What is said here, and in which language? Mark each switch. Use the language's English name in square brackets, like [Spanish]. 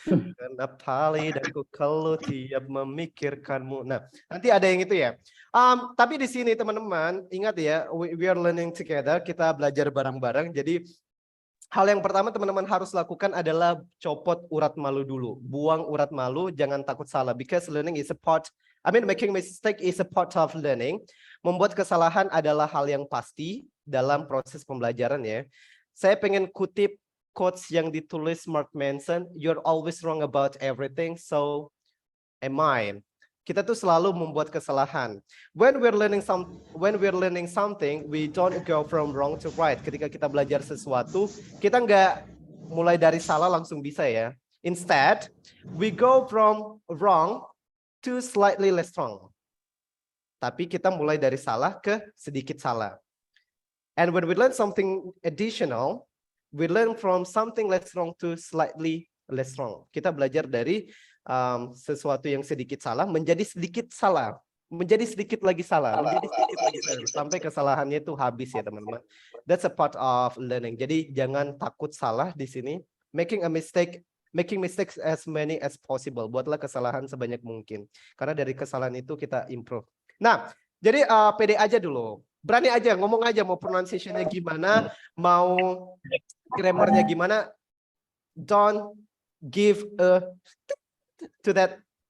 [Indonesian] Kenapa lidahku keluh tiap memikirkanmu. Nah, nanti ada yang itu ya. Tapi di sini teman-teman ingat ya, [English] we are learning together. [Indonesian] Kita belajar bareng-bareng. Jadi hal yang pertama teman-teman harus lakukan adalah copot urat malu dulu. Buang urat malu, jangan takut salah. [English] Because learning is a part, making mistake is a part of learning. [Indonesian] Membuat kesalahan adalah hal yang pasti dalam proses pembelajaran ya. Saya pengen kutip quotes yang ditulis Mark Manson, [English] "You're always wrong about everything, so am I." [Indonesian] Kita tuh selalu membuat kesalahan. [English] When we're learning something, we don't go from wrong to right. [Indonesian] Ketika kita belajar sesuatu, kita nggak mulai dari salah langsung bisa ya. [English] Instead, we go from wrong to slightly less wrong. [Indonesian] Tapi kita mulai dari salah ke sedikit salah. [English] And when we learn something additional, we learn from something less wrong to slightly less wrong. [Indonesian] Kita belajar dari sesuatu yang sedikit salah menjadi sedikit salah, menjadi sedikit lagi salah, menjadi sedikit lagi salah, sampai kesalahannya itu habis ya teman-teman. [English] That's a part of learning. [Indonesian] Jadi jangan takut salah di sini. [English] Making mistakes as many as possible. [Indonesian] Buatlah kesalahan sebanyak mungkin. Karena dari kesalahan itu kita improve. Nah, jadi pede aja dulu. Berani aja, ngomong aja mau pronunciation-nya gimana, mau grammarnya gimana. [English] Don't give a to that.